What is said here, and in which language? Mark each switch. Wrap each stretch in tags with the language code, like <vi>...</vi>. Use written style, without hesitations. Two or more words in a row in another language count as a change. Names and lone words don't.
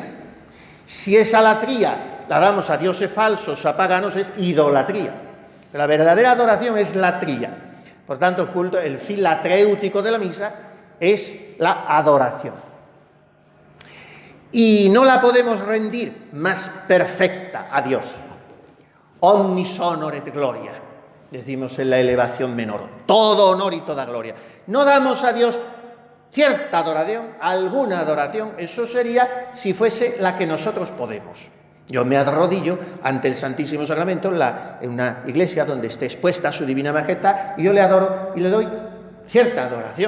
<es>Si esa latría la damos a dioses falsos, a paganos, es idolatría. La verdadera adoración es latría. Por tanto, el culto, el fin latréutico de la misa es la adoración. Y no la podemos rendir más perfecta a Dios.</es> <la>Omnis honor et gloria,</la> <es>decimos en la elevación menor. Todo honor y toda gloria. No damos a Dios cierta adoración, alguna adoración, eso sería si fuese la que nosotros podemos. Yo me arrodillo ante el Santísimo Sacramento en una iglesia donde esté expuesta su Divina Majestad y yo le adoro y le doy cierta adoración.</es>